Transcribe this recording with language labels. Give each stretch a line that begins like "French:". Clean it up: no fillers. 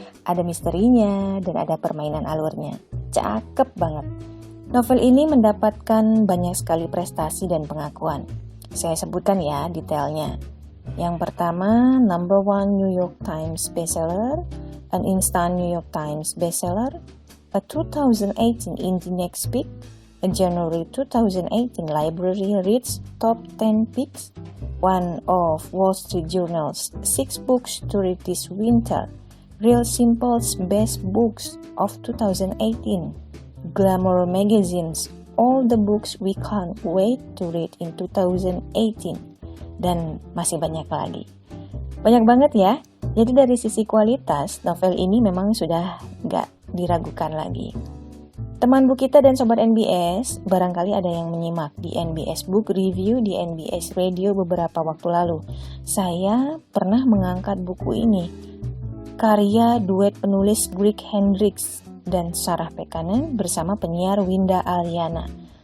Indonesian: Ada misterinya dan ada permainan alurnya. Cakep banget. Novel ini mendapatkan banyak sekali prestasi dan pengakuan. Saya sebutkan ya detailnya. Yang pertama,
English: number 1 New York Times bestseller, an instant New York Times bestseller, a 2018 Indie Next Pick, a January 2018 Library Reads Top 10 Picks, one of Wall Street Journal's 6 books to read this winter, Real Simple's Best Books of 2018, Glamour Magazine's all the books we can't wait to read in 2018.
Indonesian: Dan masih banyak lagi. Banyak banget ya. Jadi dari sisi kualitas, novel ini memang sudah gak diragukan lagi. Teman Bu Kita dan Sobat NBS, barangkali ada yang menyimak di NBS Book Review di NBS Radio beberapa waktu lalu. Saya pernah mengangkat buku ini, karya duet penulis Greg Hendricks dan Sarah Pekkanen bersama penyiar Winda Aliana.